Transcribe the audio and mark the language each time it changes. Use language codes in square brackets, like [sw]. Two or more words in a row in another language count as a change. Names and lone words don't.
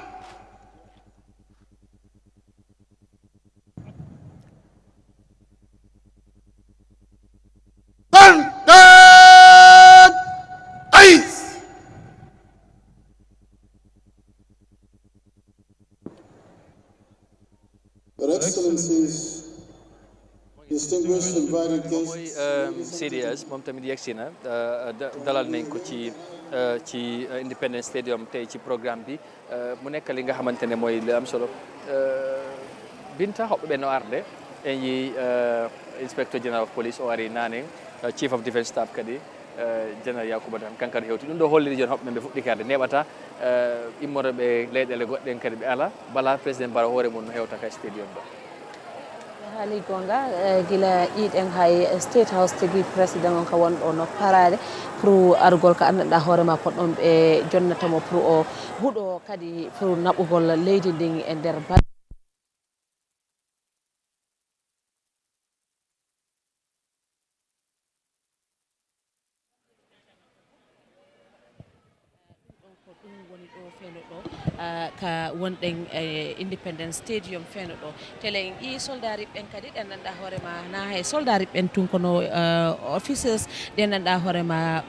[en] Turn them eyes! Your Excellencies, distinguished invited mooy guests. [wo] CDS moom tamit yegsi na dalal nañ ko ci Independence Stadium tey ci programme bi mu nekk li nga xamante ne mooy li am solo [ff] binta hoɓɓe ɓe no arde en yi [en] inspector general of police [ff] o ari naane [en] chief of defence staff [ff] kadi general Yakuba tan kankadi hewti ɗum ɗo holliri joni hoɓɓe ɓe fuɗɗikarde neɓata immoro ɓe leyɗele goɗɗen kadi ɓe ala bala président Barrow hoore mum no hewta ka stadium ɗo haali gonga gila iiɗen hay [en] state house [ff] tigi président on ka wonɗo no parade pour argol ko anndanɗa hoorema poɗɗon ɓe jonnatamo pour o huuɗo kadi pour naɓugol leydi ndin e nder ka wonɗen Independence Stadium feno ɗo tele en soldari ɓen kadi ɗen nanɗa hoorema na hay soldari ɓen tun kono officers ɗen nanɗa hoorema